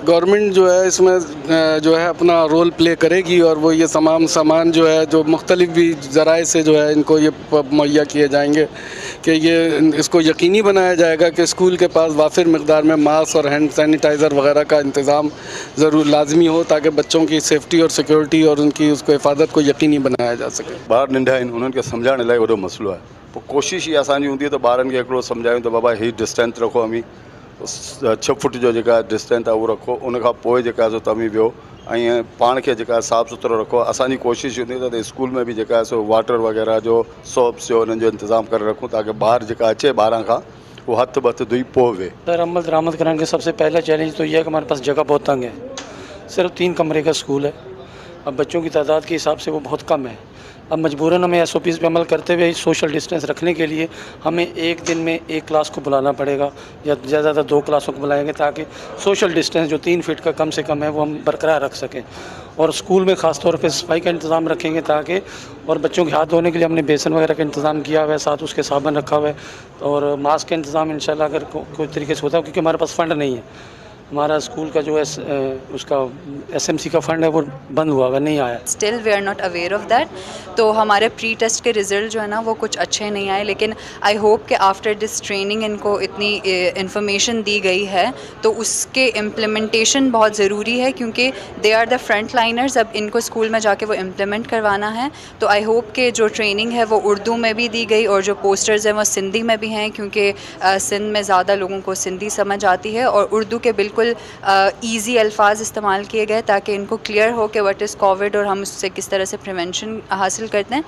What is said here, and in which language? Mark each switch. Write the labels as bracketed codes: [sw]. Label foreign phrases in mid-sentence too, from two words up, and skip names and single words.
[ur] گورنمنٹ جو ہے اس میں جو ہے اپنا [en] role play [ur] کرے گی اور وہ یہ تمام سامان جو ہے جو مختلف بھی ذرائع سے جو ہے ان کو یہ مہیا کیے جائیں گے کہ یہ اس کو یقینی بنایا جائے گا کہ اسکول کے پاس وافر مقدار میں ماسک اور [en] hand sanitizer [ur] وغیرہ کا انتظام ضرور لازمی ہو تاکہ بچوں کی سیفٹی اور سیکیورٹی اور ان کی اس کو حفاظت کو یقینی بنایا جا سکے. [sd] ॿार नंढा आहिनि उन्हनि खे सम्झाइण लाइ वॾो मसइलो आहे। पोइ कोशिशि इहा असांजी हूंदी आहे त ॿारनि खे हिकिड़ो सम्झायूं त बाबा हीअ डिस्टेंस रखो, अमी 6 फुट जो जेका डिस्टेंस आहे उहो रखो, उनखां पोइ जेका आहे सो तव्हीं वियो ऐं पाण खे जेका साफ़ु सुथिरो रखो। असांजी कोशिशि हूंदी आहे त स्कूल में बि जेका आहे सो वाटर वग़ैरह जो सोप्स जो उन्हनि जो इंतज़ाम करे रखूं ताकि ॿार जेका अचे ॿाहिरां खां वो हथ बथ धोई पोइ वे। [ur] سر، عمل درآمد کرانے کا سب سے پہلا چیلنج تو یہ ہے کہ ہمارے پاس جگہ بہت تنگ ہے. صرف 3 کمرے کا اسکول ہے. اب بچوں کی تعداد کے حساب سے وہ بہت کم ہے۔ اب مجبوراً ہمیں SOPs پہ عمل کرتے ہوئے [en] social distance [ur] رکھنے کے لیے ہمیں ایک دن میں ایک کلاس کو بلانا پڑے گا یا زیادہ 2 کلاسوں کو بلائیں گے تاکہ [en] social distance [ur] جو 3 فیٹ کا کم سے کم ہے وہ ہم برقرار رکھ سکیں. اور اسکول میں خاص طور پہ صفائی کا انتظام رکھیں گے تاکہ، اور بچوں کے ہاتھ دھونے کے لیے ہم نے بیسن وغیرہ کا انتظام کیا ہوا ہے، ساتھ اس کے صابن رکھا ہوا ہے اور ماسک کا انتظام انشاءاللہ اگر کوئی طریقے سے ہوتا ہے، کیونکہ ہمارے پاس فنڈ نہیں ہے. ہمارا اسکول کا جو ہے اس کا SMC کا فنڈ ہے وہ بند ہوا ہے، نہیں آیا. [en] still we are not aware of that. [ur] تو ہمارے [en] pre test [ur] کے رزلٹ جو ہے نا وہ کچھ اچھے نہیں آئے، لیکن [en] I hope [ur] कि [en] after this training [ur] ان کو اتنی انفارمیشن دی گئی ہے تو اس کے امپلیمنٹیشن بہت ضروری ہے، کیونکہ [en] they are the front liners. [ur] اب ان کو اسکول میں جا کے وہ امپلیمنٹ کروانا ہے۔ تو [en] I hope [ur] کہ جو ٹریننگ ہے وہ اردو میں بھی دی گئی اور جو پوسٹرز ہیں وہ سندھی میں بھی ہیں، کیونکہ سندھ میں زیادہ لوگوں کو سندھی سمجھ آتی ہے، اور اردو کے بالکل ایزی الفاظ استعمال کیے گئے تاکہ ان کو کلیئر ہو کہ [en] what is covid [ur] اور ہم اس سے کس طرح سے پریوینشن حاصل کرتے ہیں.